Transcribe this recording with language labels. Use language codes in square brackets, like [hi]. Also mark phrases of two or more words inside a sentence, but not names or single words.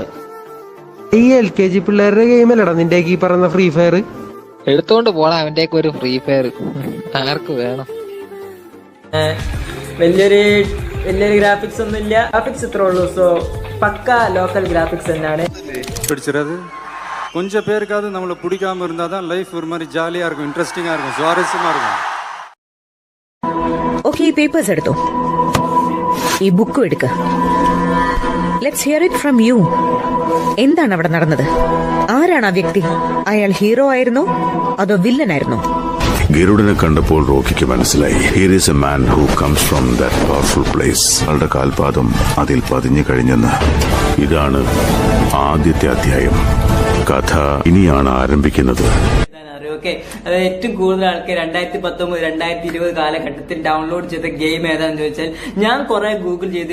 [ml] ഈ LKG പിള്ളേരുടെ ഗെയിം അല്ലടാ നിന്റെ ഈ പറയുന്ന ഫ്രീ ഫയർ. എടുത്തോണ്ട് പോടാ അവന്റെയൊക്കെ ഒരു ഫ്രീ ഫയർ, ആർക്ക് വേണം? വലിയൊരു ഗ്രാഫിക്സ് ഒന്നും ഇല്ല, ഗ്രാഫിക്സ് ഇത്രേ ഉള്ളൂ. സോ പക്ക [en] local graphics [ml] തന്നെയാണ്. [ta] பிடிச்சிடாது கொஞ்சம் பேருக்காவது நம்மளை பிடிக்காம இருந்தால் தான் லைஃப் ஒரு மாதிரி ஜாலியாக இருக்கும், இன்ட்ரெஸ்டிங்காக இருக்கும், சுவாரஸ்யமாக இருக்கும். [ml] ഓക്കെ, ഈ പേപ്പേഴ്സ് എടുത്തോ, ഈ ബുക്കും എടുക്ക. [en] let's hear it from you. [ml] എന്താണ് അവിടെ നടന്നത്? ആരാണ് ആ വ്യക്തി? അയാൾ ഹീറോ ആയിരുന്നോ അതോ വില്ലൻ ആയിരുന്നോ? ഗരുഡനെ കണ്ടപ്പോൾ റോക്കിക്ക് മനസ്സിലായി, [en] here is a man who comes from that powerful place. [ml] അവളുടെ കാൽപാദം അതിൽ പതിഞ്ഞു കഴിഞ്ഞെന്ന്. ഇതാണ് ആദ്യത്തെ അധ്യായം. കഥ ഇനിയാണ് ആരംഭിക്കുന്നത്. ഓക്കെ, അത് ഏറ്റവും കൂടുതൽ ആൾക്കാർ 2019, 2020 കാലഘട്ടത്തിൽ ഡൗൺലോഡ് ചെയ്ത ഗെയിം ഏതാണെന്ന് ചോദിച്ചാൽ ഞാൻ കുറെ ഗൂഗിൾ ചെയ്തു.